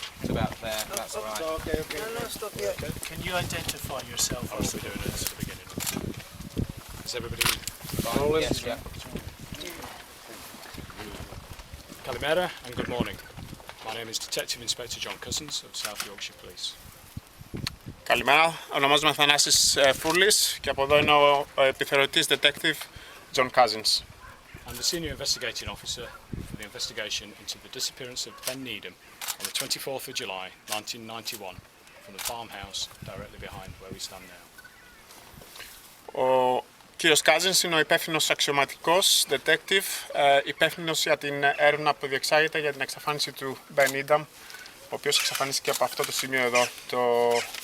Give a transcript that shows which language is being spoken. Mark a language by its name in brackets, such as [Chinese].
[English] It's about there. That's all right. can you identify yourself as we're doing this at the beginning? Is everybody Fine. Yes, yeah. Kalimera and good morning. My name is Detective Inspector John Cousins of South Yorkshire Police. [Greek] Καλημέρα, ονομάζομαι Θανάσης Φούρλης και από εδώ είναι ο επιθεωρητής Detective John Cousins. [English] I'm the Senior Investigating Officer for the investigation into the disappearance of Ben Needham on the 24th of July 1991 from the farmhouse directly behind where we stand now. [Greek] Ο κύριος Cousins είναι ο υπεύθυνος αξιωματικός detective, υπεύθυνος για την έρευνα που διεξάγεται για την εξαφάνιση του Ben Needham, ο οποίος εξαφανίστηκε από αυτό το σημείο εδώ το 1991.